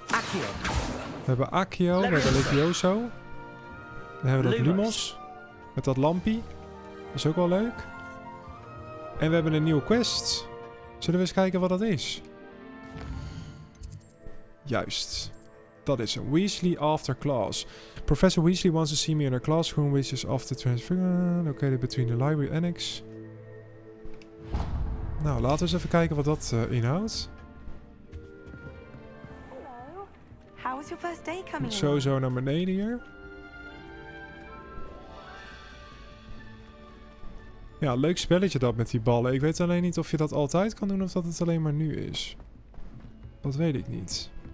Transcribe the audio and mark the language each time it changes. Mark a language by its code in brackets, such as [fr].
[nl] We hebben Accio, we hebben Legioso. Dan hebben we dat Lumos. Met dat lampie. Dat is ook wel leuk. En we hebben een nieuwe quest. Zullen we eens kijken wat dat is? Juist. Dat is een Weasley after class. [en] Professor Weasley wants to see me in her classroom, which is after transfer located between the library annex. [nl] Nou, laten we eens even kijken wat dat inhoudt. [en] Hello. How was your first day [nl] Moet [en] coming [nl] sowieso naar beneden hier. Ja, leuk spelletje dat met die ballen. Ik weet alleen niet of je dat altijd kan doen of dat het alleen maar nu is. Dat weet ik niet.